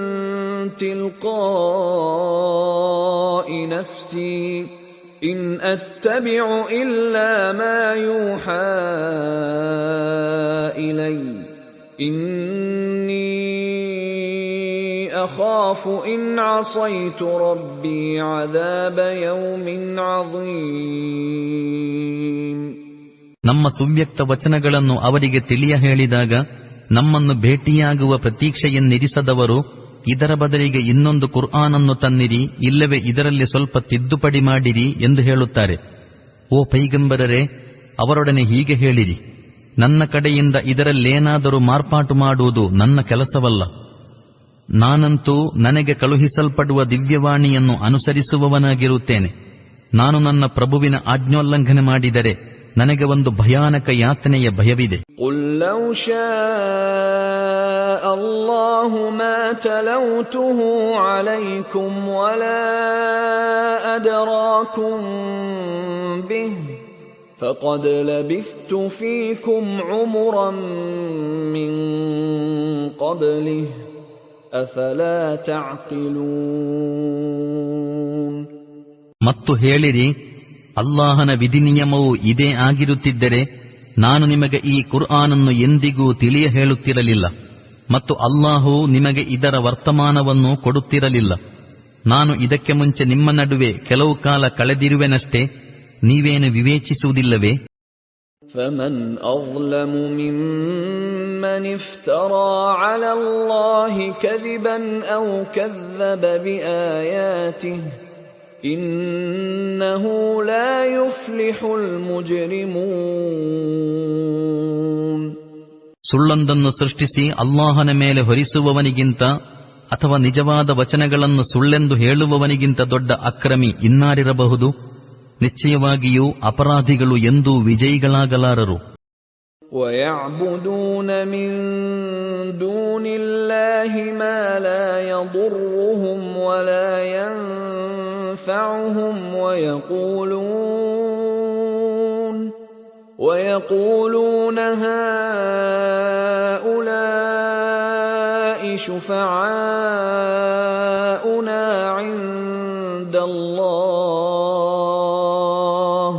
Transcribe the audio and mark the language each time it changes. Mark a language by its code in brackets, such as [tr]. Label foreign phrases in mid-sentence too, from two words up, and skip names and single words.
[ar] تِلْقَاءِ نَفْسِي إِنْ أَتَّبِعُ إِلَّا مَا يُوحَى إِلَيَّ إِنِّي أَخَافُ إِنْ عَصَيْتُ رَبِّي عَذَابَ يَوْمٍ عَظِيمٍ. [kn] ನಮ್ಮ ಸುವ್ಯಕ್ತ ವಚನಗಳನ್ನು ಅವರಿಗೆ ತಿಳಿಯ ಹೇಳಿದಾಗ ನಮ್ಮನ್ನು ಭೇಟಿಯಾಗುವ ಪ್ರತೀಕ್ಷೆಯನ್ನಿರಿಸದವರು ಇದರ ಬದಲಿಗೆ ಇನ್ನೊಂದು ಕುರ್ಆನನ್ನು ತನ್ನಿರಿ, ಇಲ್ಲವೇ ಇದರಲ್ಲಿ ಸ್ವಲ್ಪ ತಿದ್ದುಪಡಿ ಮಾಡಿರಿ ಎಂದು ಹೇಳುತ್ತಾರೆ. ಓ ಪೈಗಂಬರರೇ, ಅವರೊಡನೆ ಹೀಗೆ ಹೇಳಿರಿ, ನನ್ನ ಕಡೆಯಿಂದ ಇದರಲ್ಲೇನಾದರೂ ಮಾರ್ಪಾಟು ಮಾಡುವುದು ನನ್ನ ಕೆಲಸವಲ್ಲ. ನಾನಂತೂ ನನಗೆ ಕಳುಹಿಸಲ್ಪಡುವ ದಿವ್ಯವಾಣಿಯನ್ನು ಅನುಸರಿಸುವವನಾಗಿರುತ್ತೇನೆ. ನಾನು ನನ್ನ ಪ್ರಭುವಿನ ಆಜ್ಞೋಲ್ಲಂಘನೆ ಮಾಡಿದರೆ ನನಗೆ ಒಂದು ಭಯಾನಕ ಯಾತನೆಯ ಭಯವಿದೆ. [ar] قُلْ لَوْ شَاءَ اللَّهُ مَا تَلَوْتُهُ عَلَيْكُمْ وَلَا أَدْرَاكُمْ بِهِ فَقَدْ لَبِثْتُ فِيكُمْ عُمُرًا مِّن قَبْلِهِ أَفَلَا تَعْقِلُونَ. [kn] ಮತ್ತು ಹೇಳಿರಿ, ಅಲ್ಲಾಹನ ವಿಧಿನಿಯಮವು ಇದೇ ಆಗಿರುತ್ತಿದ್ದರೆ ನಾನು ನಿಮಗೆ ಈ ಕುರ್ಆನನ್ನು ಎಂದಿಗೂ ತಿಳಿಯ ಹೇಳುತ್ತಿರಲಿಲ್ಲ ಮತ್ತು ಅಲ್ಲಾಹು ನಿಮಗೆ ಇದರ ವರ್ತಮಾನವನ್ನು ಕೊಡುತ್ತಿರಲಿಲ್ಲ. ನಾನು ಇದಕ್ಕೆ ಮುಂಚೆ ನಿಮ್ಮ ನಡುವೆ ಕೆಲವು ಕಾಲ ಕಳೆದಿರುವೆನಷ್ಟೇ, ನೀವೇನು ವಿವೇಚಿಸುವುದಿಲ್ಲವೇ? [ar] فَمَنْ أَظْلَمُ مِمَّنِ افْتَرَى عَلَى اللَّهِ كَذِبًا أَوْ كَذَّبَ بِآيَاتِهِ إِنَّهُ لَا يُفْلِحُ الْمُجْرِمُونَ. [kn] ಸುಳ್ಳೊಂದನ್ನು ಸೃಷ್ಟಿಸಿ ಅಲ್ಲಾಹನ ಮೇಲೆ ಹೊರಿಸುವವನಿಗಿಂತ ಅಥವಾ ನಿಜವಾದ ವಚನಗಳನ್ನು ಸುಳ್ಳೆಂದು ಹೇಳುವವನಿಗಿಂತ ದೊಡ್ಡ ಅಕ್ರಮಿ ಇನ್ನಾರಿರಬಹುದು? ನಿಶ್ಚಯವಾಗಿಯೂ ಅಪರಾಧಿಗಳು ಎಂದೂ ವಿಜಯಿಗಳಾಗಲಾರರು. [ar] وَيَعْبُدُونَ مِن دُونِ اللَّهِ مَا لَا يَضُرُّهُمْ وَلَا يَنفَعُهُمْ وَيَقُولُونَ هَؤُلَاءِ شُفَعَاؤُنَا عِندَ اللَّهِ